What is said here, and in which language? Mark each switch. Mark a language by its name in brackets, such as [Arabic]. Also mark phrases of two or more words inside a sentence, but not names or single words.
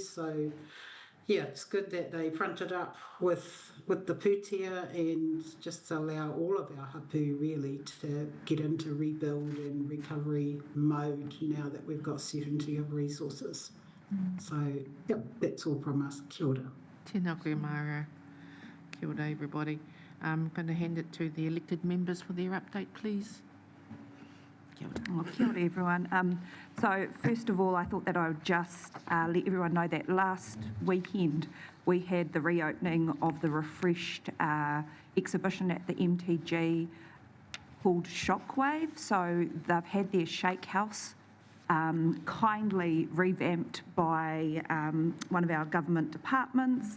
[English] So yeah, it's good that they fronted up with the pūtea and just allow all of our hapu really to get into rebuild and recovery mode now that we've got certainty of resources. So, yep, that's all from us. [Māori] Kia ora. Tēnā koe, Mara. Kia ora, [English] everybody. I'm going to hand it to the elected members for their update, please. [Māori] Oh, kia ora, [English] everyone. So first of all, I thought that I would just let everyone know that last weekend we had the reopening of the refreshed exhibition at the MTG called Shockwave. So they've had their shake house kindly revamped by one of our government departments.